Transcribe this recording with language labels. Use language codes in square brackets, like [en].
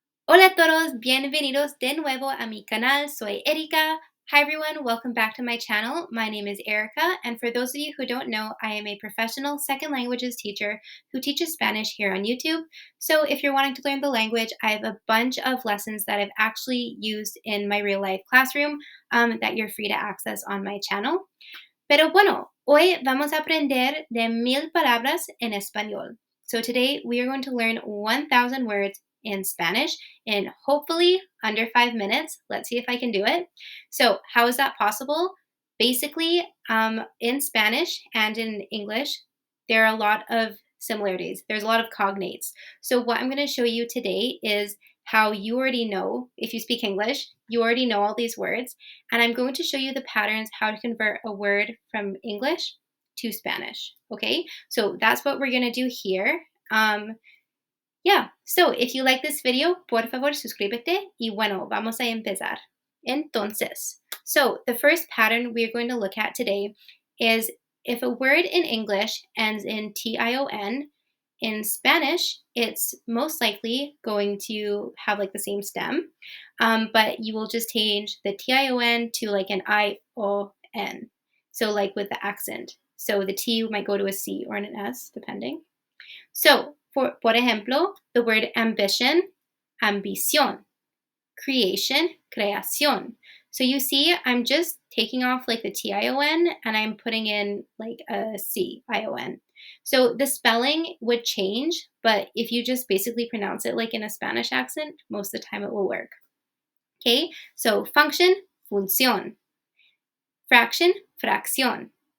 [es] Hola a todos, bienvenidos de nuevo a mi canal. Soy Erika. [en] Hi everyone, welcome back to my channel. My name is Erica, and for those of you who don't know, I am a professional second languages teacher who teaches Spanish here on YouTube. So if you're wanting to learn the language, I have a bunch of lessons that I've actually used in my real life classroom that you're free to access on my channel. [es] Pero bueno, hoy vamos a aprender de 1000 palabras en español. [en] So today we are going to learn 1000 words in Spanish in hopefully under 5 minutes. Let's see if I can do it. So, how is that possible? Basically, in Spanish and in English, there are a lot of similarities. There's a lot of cognates. So, what I'm going to show you today is how you already know, if you speak English, you already know all these words. And I'm going to show you the patterns how to convert a word from English to Spanish. Okay, so that's what we're going to do here. Yeah, so if you like this video, [es] por favor suscríbete y bueno, vamos a empezar. Entonces, [en] so the first pattern we're going to look at today is if a word in English ends in tion, in Spanish, it's most likely going to have like the same stem, but you will just change the tion to like an ion. So like with the accent. So the T might go to a C or an S, depending. So, [es] por ejemplo, [en] the word ambition, ambición. Creation, creación. So you see, I'm just taking off like the tion and I'm putting in like a cion. So the spelling would change, but if you just basically pronounce it like in a Spanish accent, most of the time it will work. Okay, so function, función. Fraction, fracción.